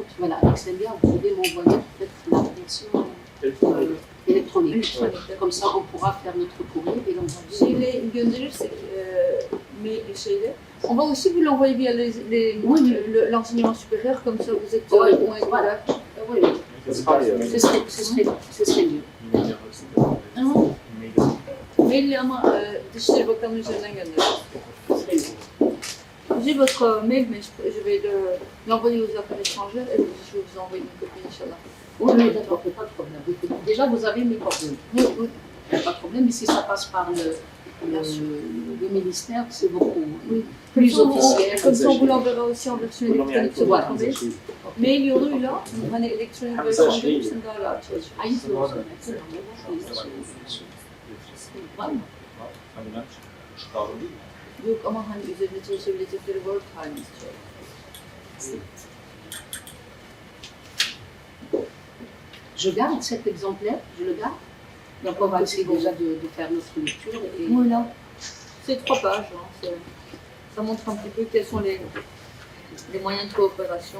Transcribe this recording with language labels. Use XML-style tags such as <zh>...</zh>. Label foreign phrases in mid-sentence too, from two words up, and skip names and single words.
<fr>Voilà, avec celle-là, vous pouvez m'envoyer peut-être la version électronique. Comme ça, on pourra faire notre courrier et l'envoyer. On va aussi vous l'envoyer via l'enseignement supérieur, comme ça vous êtes moins voilà. Oui. Ce serait mieux.</fr> <tr>Mail ama Dışişleri Bakanlığı üzerinden gönderiyoruz.</tr> <fr>J'ai votre mail, mais je vais l'envoyer aux affaires étrangères et je vais vous envoyer une copie, Inch'Allah. Oui, d'accord, pas de problème. Déjà, vous avez mes coordonnées. Oui. Il n'y a pas de problème, mais si ça passe par le ministère, c'est beaucoup plus officiel. Comme ça, on vous l'enverra aussi en version électronique sur votre mail.</fr> <tr>Mail yoluyla, hani elektronik versiyon gelirsin daha rahat çalışır. Aynısı olsun. Var mı? Hani ben çıkardım değil mi? Yok ama hani üzerinde çalışabilecekleri Word halini istiyorum.</tr> <fr>Je garde cet exemplaire, je le garde. Donc on va essayer déjà de faire notre lecture. Et... Voilà. C'est 3 pages, hein. ça montre un petit peu quels sont les moyens de coopération.</fr>